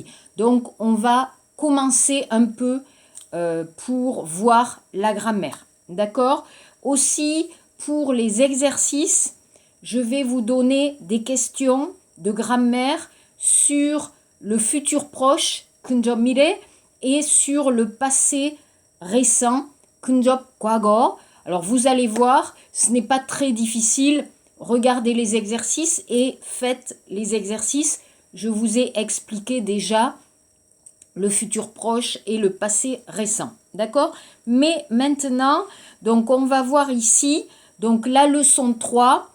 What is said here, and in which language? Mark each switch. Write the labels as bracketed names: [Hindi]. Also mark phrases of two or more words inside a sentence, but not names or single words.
[French] Donc on va commencer un peu pour voir la grammaire, d'accord? Aussi pour les exercices, je vais vous donner des questions de grammaire sur le futur proche, [Korean] 근접 미래, [French] et sur le passé récent, [Korean] 근접 과거. [French] Alors vous allez voir, ce n'est pas très difficile. Regardez les exercices et faites les exercices. Je vous ai expliqué déjà le futur proche et le passé récent. D'accord? Mais maintenant, donc on va voir ici, donc la leçon 3.